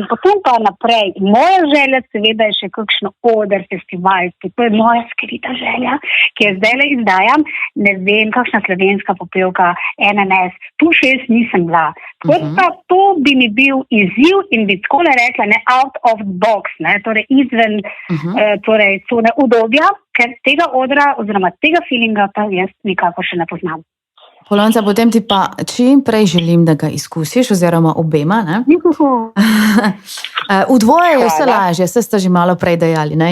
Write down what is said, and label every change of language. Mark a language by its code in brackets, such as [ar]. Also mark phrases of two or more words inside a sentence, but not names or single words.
[sl] Potem pa naprej. Moja želja seveda je še kakšno oder festivalski. To je moja skrita želja, ki je zdaj izdajam. Ne vem, kakšna slovenska popevka, NNS. Tu še jaz nisem bila. To bi mi bil izziv in bi tako rekla, ne, [en] out of the box, [sl] ne, torej izven torej cone udobja, ker tega odra oziroma tega feelinga pa jaz nikako še ne poznam. Polonca, potem ti pa čim prej želim, da ga izkusiš, oziroma obema, ne? V dvoje je vse lažje, vse ste že malo prej dejali, ne?